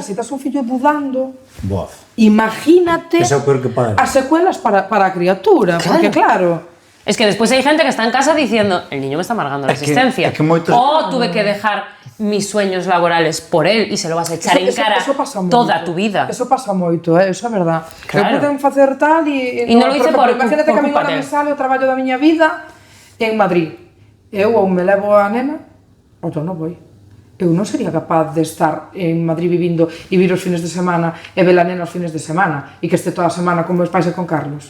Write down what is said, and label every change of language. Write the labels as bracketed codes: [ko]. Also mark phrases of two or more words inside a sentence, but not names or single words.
[gl] Si estás un fillo dudando, imagínate as secuelas para a criatura, porque claro... [es] Es que después hay gente que está en casa diciendo, el niño me está amargando la existencia. O tuve que dejar mis sueños laborales por él y se lo vas a echar en cara toda tu vida. Eso pasa [gl] moito, eso é verdad. Claro. Eu poden facer tal e [es] non lo hice por [gl] imagínate que a mí agora me sale o traballo da miña vida en Madrid. Eu ou me levo a nena ou eu non vou. Eu non sería capaz de estar en Madrid vivindo e vir os fines de semana e ver a nena os fines de semana e que este toda a semana con meus pais e con Carlos.